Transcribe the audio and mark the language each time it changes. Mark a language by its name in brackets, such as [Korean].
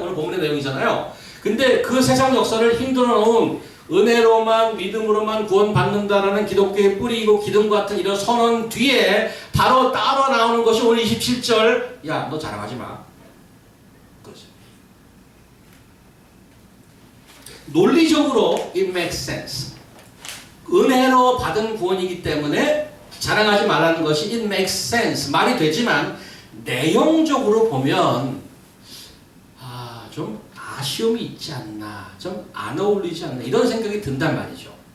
[Korean] 오늘 본문의 내용이잖아요. 근데 그 세상 역사를 힘들어 놓은 은혜로만 믿음으로만 구원받는다라는 기독교의 뿌리이고 기둥 같은 이런 선언 뒤에 바로 따라 나오는 것이 오늘 27절 야, 너 자랑하지 마. 그렇죠. 논리적으로 [English] it makes sense. [Korean] 은혜로 받은 구원이기 때문에 자랑하지 말라는 것이 [English] it makes sense. [Korean] 말이 되지만 내용적으로 보면 좀 아쉬움이 있지 않나, 좀 안 어울리지 않나 이런 생각이 든단 말이죠.